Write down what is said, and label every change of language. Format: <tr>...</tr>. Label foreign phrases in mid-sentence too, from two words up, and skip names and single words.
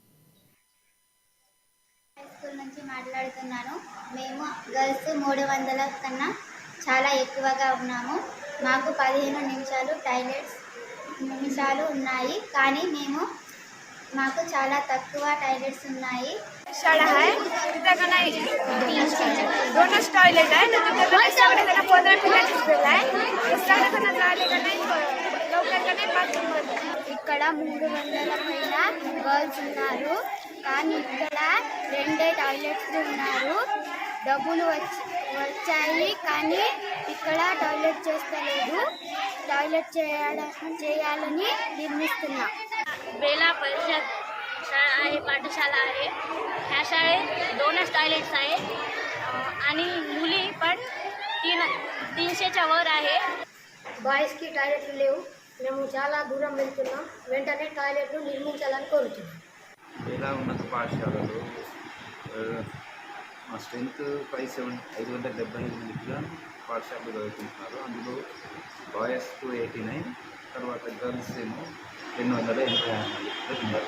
<te>స్కూల్ నుంచి మాట్లాడుతున్నాను. మేము గర్ల్స్ 300 కన్నా చాలా ఎక్కువగా ఉన్నాము. మాకు 15 నిమిషాలు టాయిలెట్స్ నిమిషాలు ఉన్నాయి, కానీ మాకు చాలా తక్కువ టాయిలెట్స్ ఉన్నాయి.</te> <mr>शाळा आहे तिथं का नाही 2च टॉयलेट आहे तर तिथं सगळे जण 15 मिनिटाची स्पेल आहे सगळे जण झाले का नाही लवकर का नाही बाथरूम</mr> <te>ఇక్కడ 300 పైన గర్ల్స్ ఉన్నారు, కానీ ఇక్కడ 2 టాయిలెట్స్ ఉన్నారు. డబ్బులు వచ్చాయి, కానీ ఇక్కడ టాయిలెట్ చేస్తలేదు. టాయిలెట్ చేయాలని నిర్మిస్తున్నాం.</te> <mr>बेला परिषद शाळा आहे, पाठशाला आहे. ह्या शाळेत 2च टॉयलेट्स आहे आणि मुली पण 300च्या वर आहे.</mr> <te>బాయ్స్కి టాయిలెట్లు లేవు. మేము చాలా దూరం వెళ్తున్నాం. వెంటనే టాయిలెట్లు నిర్మించాలని కోరుతున్నాం. ఇలా ఉన్నత పాఠశాలలో మా స్ట్రెంత్ 575 మందిగా పాఠశాలలో చదువుకుంటున్నారు. అందులో బాయ్స్ 289, తర్వాత గర్ల్స్ ఏమో 286 ఉన్నారు.</te>